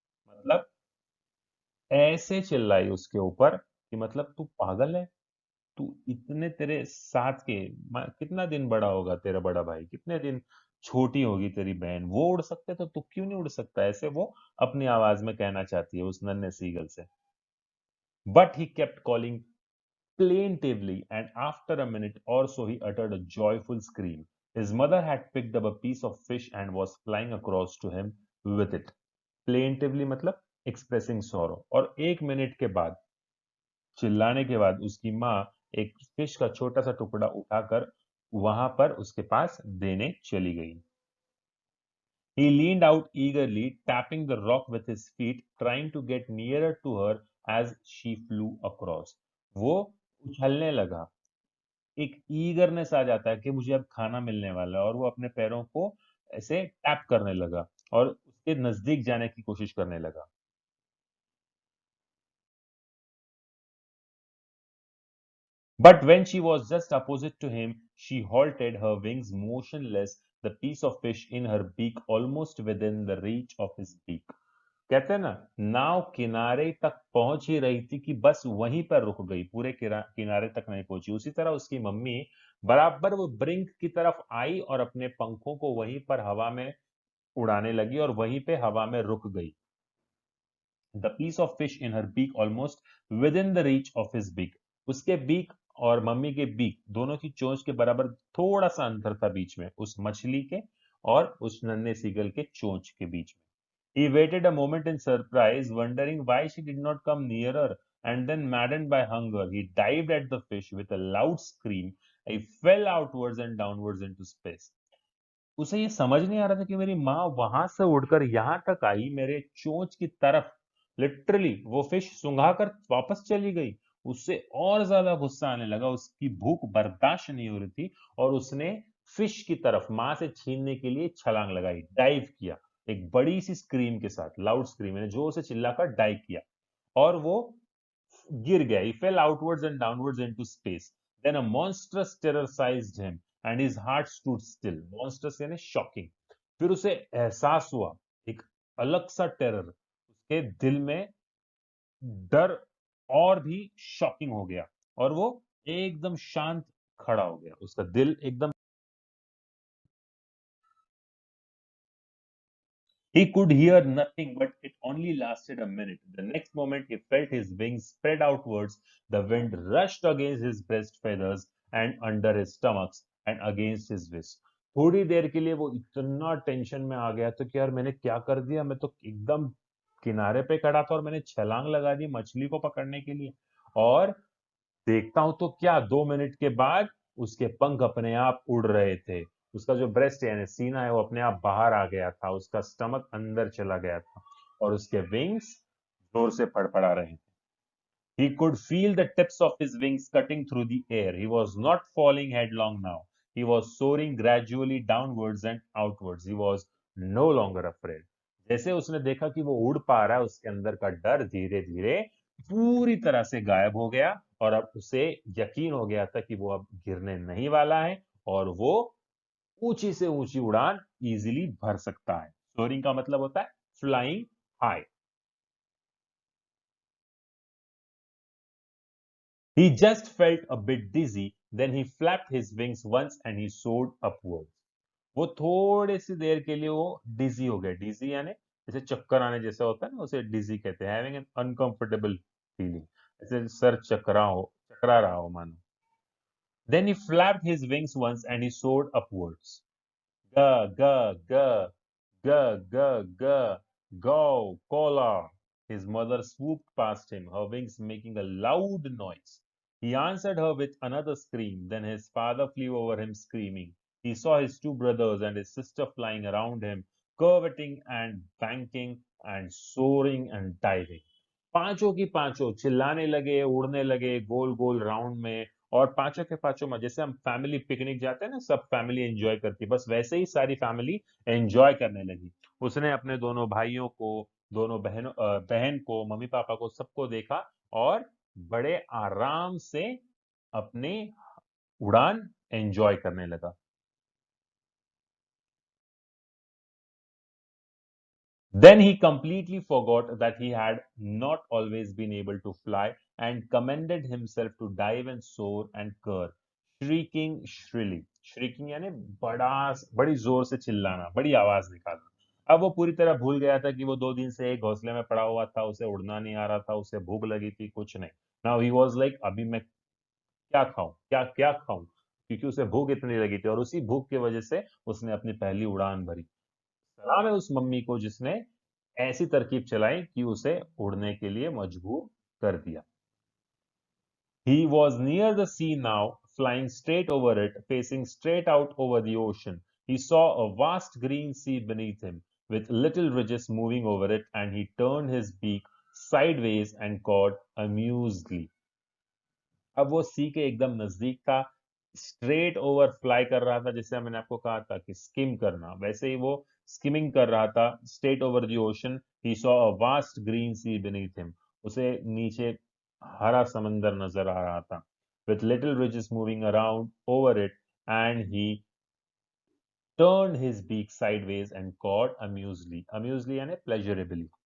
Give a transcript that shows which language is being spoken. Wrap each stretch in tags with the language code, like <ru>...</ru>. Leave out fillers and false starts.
<hi>मतलब ऐसे चिल्लाई उसके ऊपर कि मतलब तू पागल है? तू इतने तेरे साथ के कितना दिन बड़ा होगा तेरा बड़ा भाई, कितने दिन छोटी होगी तेरी बहन, वो उड़ सकते तो तू क्यों नहीं उड़ सकता? ऐसे वो अपनी आवाज में कहना चाहती है उस नन्हे सीगल से।</hi> <en>But he kept calling plaintively, and after a minute or so he uttered a joyful scream. His mother had picked up a piece of fish and was flying across to him with it. Plaintively मतलब expressing sorrow।</en> <hi>और एक minute के बाद, चिल्लाने के बाद, उसकी माँ एक फिश का छोटा सा टुकड़ा उठाकर वहां पर उसके पास देने चली गई।</hi> <en>He leaned out eagerly, tapping the rock with his feet, trying to get nearer to her as she flew across.</en> <hi>वो उछलने लगा। एक ईगरनेस आ जाता है कि मुझे अब खाना मिलने वाला है, और वो अपने पैरों को ऐसे टैप करने लगा और उसके नजदीक जाने की कोशिश करने लगा।</hi> <en>But when she was just opposite to him, she halted, her wings motionless, the piece of fish in her beak almost within the reach of his beak.</en> <hi>कहते हैं ना, नाव किनारे तक पहुंच ही रही थी कि बस वहीं पर रुक गई, पूरे किनारे तक नहीं पहुंची। उसी तरह उसकी मम्मी बराबर वो ब्रिंक की तरफ आई और अपने पंखों को वहीं पर हवा में उड़ाने लगी और वहीं पे हवा में रुक गई.</hi> <en>The piece of fish in her beak almost within the reach of his beak.</en> <hi>उसके बीक और मम्मी के बीक दोनों की चोंच के बराबर थोड़ा सा अंतर था बीच में, उस मछली के और उस नन्हे सीगल के चोंच के बीच में.</hi> <en>He waited a moment in surprise, wondering why she did not come nearer, and then, maddened by hunger, he dived at the fish with a loud scream. He fell outwards and downwards into space.</en> <hi>उसे ये समझ नहीं आ रहा था कि मेरी माँ वहां से उड़कर यहाँ तक आई, मेरे चोंच की तरफ. लिटरली वो फिश सुंघा कर वापस चली गई. उससे और ज्यादा गुस्सा आने लगा, उसकी भूख बर्दाश्त नहीं हो रही थी और उसने फिश की तरफ माँ से छीनने के लिए छलांग लगाई, डाइव किया. एक बड़ी सी स्क्रीम के साथ, लाउड स्क्रीम, यानी जोर से चिल्लाकर डाइव किया और वो गिर गया.</hi> <en>He fell outwards and downwards into space. Then a monstrous terror seized him and his heart stood still. Monstrous यानी shocking.</en> <hi>फिर उसे एहसास हुआ, एक अलग सा टेरर उसके दिल में, डर और भी शॉकिंग हो गया और वो एकदम शांत खड़ा हो गया. उसका दिल एकदम.</hi> <en>He could hear nothing, but it only lasted a minute. The next moment, he felt his wings spread outwards. The wind rushed against his breast feathers and under his stomachs and against his wrists.</en> <hi>थोड़ी देर के लिए वो इतना tension में आ गया था कि यार मैंने क्या कर दिया. मैं तो एकदम किनारे पे खड़ा था और मैंने छलांग लगा दी मछली को पकड़ने के लिए. और देखता हूं तो क्या, 2 मिनट के बाद उसके पंख अपने आप उड़ रहे थे. उसका जो ब्रेस्ट है यानी सीना है वो अपने आप बाहर आ गया था, उसका स्टमक अंदर चला गया था और उसके विंग्स जोर से फड़फड़ा रहे थे.</hi> <en>He could feel the tips of his wings cutting through the air. He was not falling headlong now. He was soaring gradually downwards and outwards. He was no longer afraid.</en> <hi>जैसे उसने देखा कि वो उड़ पा रहा है, उसके अंदर का डर धीरे धीरे पूरी तरह से गायब हो गया और अब उसे यकीन हो गया था कि वो अब गिरने नहीं वाला है और वो ऊंची से ऊंची उड़ान इजीली भर सकता है. सोरिंग का मतलब होता है flying high.</hi> <en>He just felt a bit dizzy, then he flapped his wings once and he soared upwards.</en> <hi>वो थोड़ी सी देर के लिए वो डिजी हो गया. डिजी यानी जैसे चक्कर आने जैसा होता है ना, उसे डिजी कहते हैं.</hi> <en>having an uncomfortable feeling,</en> <hi>जैसे सर चकरा रहा हो मानो.</hi> <en>Then he flapped his wings once and he soared upwards. Ga, ga, ga, ga, ga, ga, go, cola. His mother swooped past him, her wings making a loud noise. He answered her with another scream. Then his father flew over him screaming. He saw his two brothers and his sister flying around him, curveting and banking and soaring and diving.</en> <hi>पांचों की पांचों चिल्लाने लगे, उड़ने लगे गोल गोल round में. और पांचों के पांचों में, जैसे हम फैमिली पिकनिक जाते हैं ना, सब फैमिली एंजॉय करती है, बस वैसे ही सारी फैमिली एंजॉय करने लगी. उसने अपने दोनों भाइयों को, दोनों बहन को, मम्मी पापा को, सबको देखा और बड़े आराम से अपनी उड़ान एंजॉय करने लगा.</hi> <en>Then he completely forgot that he had not always been able to fly and commended himself to dive and soar and kurr, shrieking shrilly.</en> <hi>Shrieking यानी बड़ी जोर से चिल्लाना, बड़ी आवाज निकालना. अब वो पूरी तरह भूल गया था कि वो 2 दिन से एक घोंसले में पड़ा हुआ था, उसे उड़ना नहीं आ रहा था, उसे भूख लगी थी, कुछ नहीं.</hi> <en>now he was like,</en> <hi>अभी मैं क्या खाऊं, क्या क्या खाऊं, क्योंकि उसे भूख इतनी लगी थी और उसी भूख की वजह से उसने अपनी पहली उड़ान भरी. सलाम है उस मम्मी को जिसने ऐसी तरकीब चलाई कि उसे उड़ने के लिए मजबूर कर दिया.</hi> <en>He was near the sea now, flying straight over it, facing straight out over the ocean. He saw a vast green sea beneath him, with little ridges moving over it, and he turned his beak sideways and cawed amusedly.</en> <hi>अब वो सी के एकदम नजदीक था, straight over fly कर रहा था, जैसे मैंने आपको कहा था कि स्किम करना, वैसे ही वो स्किमिंग कर रहा था</hi> <en>Straight over the ocean. He saw a vast green sea beneath him.</en> <hi>उसे नीचे हरा समंदर नजर आ रहा था,</hi> <en>With little ridges moving around over it, and he turned his beak sideways and cawed amusedly. Amusedly यानी pleasurably.</en>